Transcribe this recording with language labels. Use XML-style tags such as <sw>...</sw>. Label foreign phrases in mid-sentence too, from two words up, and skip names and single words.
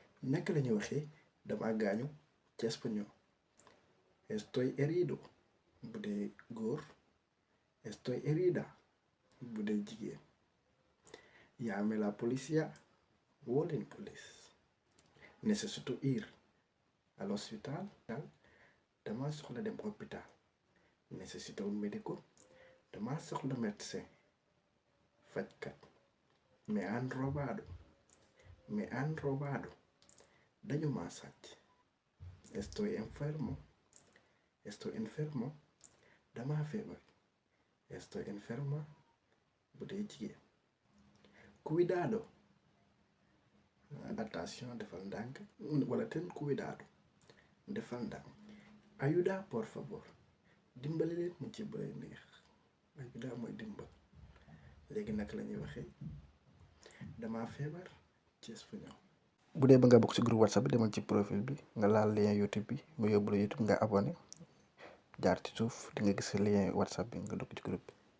<wo>naka la ñuy waxee dama gaañu ci espagnol.</wo> <es>Estoy herido</es> <wo>bu dee góor.</wo> <es>Estoy herida</es> <wo>bu dee jigéen.</wo> <es>Llame la policía.</es> <wo>Woo leen police.</wo> <es>Necesito ir al hospital.</es> <wo>Dama soxla dem hôpital.</wo> <es>Necesito un médico.</es> <wo>Dama soxla médecin. Fajkat.</wo> <es>Me han robado. Me han robado.</es> <wo>Dañu ma sàcc.</wo> <es>Estoy enfermo. Estoy enfermo.</es> <wo>Dama feebar.</wo> <es>Estoy enferma</es> <wo>bu dee jigéen.</wo> <es>Cuidado.</es> <wo>Attention defal ndànk wala ten cuidado defal ndànk.</wo> <es>Ayuda por favor.</es> <wo>Dimbali leen mu ci bëre neex. Ayuda mooy dimbal. Léegi naka la ñuy waxee dama feebar ci espagnol. bu dee ba nga bokk ci groupe WhatsApp bi demal ci profil bi nga laal lien YouTube bi nga yóbbu la YouTube nga abonné jaar ci suuf di nga gis lien WhatsApp bi nga dugg ci groupe bi.</wo>